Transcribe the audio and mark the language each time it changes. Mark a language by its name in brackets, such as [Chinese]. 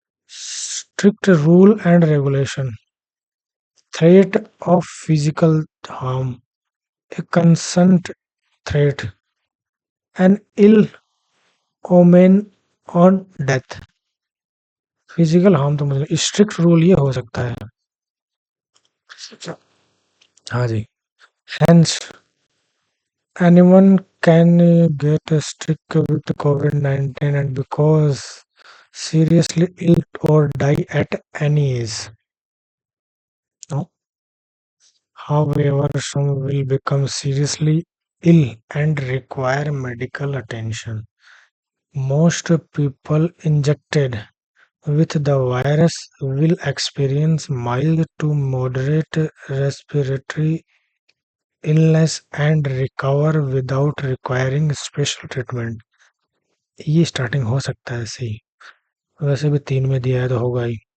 [English] Strict rule and regulation, threat of physical harm, a consent threat, an ill omen on death. [Hindi] Physical harm तो मतलब strict rule ये हो सकता है। हाँ जी। [English] Hence anyone can get sick with COVID-19 and because seriously ill or die at any age. No? However, some will become seriously ill and require medical attention. Most people injected with the virus will experience mild to moderate respiratory illness and recover without requiring special treatment. [Hindi] ये starting हो सकता है ऐसे ही। वैसे भी 3 में दिया है तो होगा ही।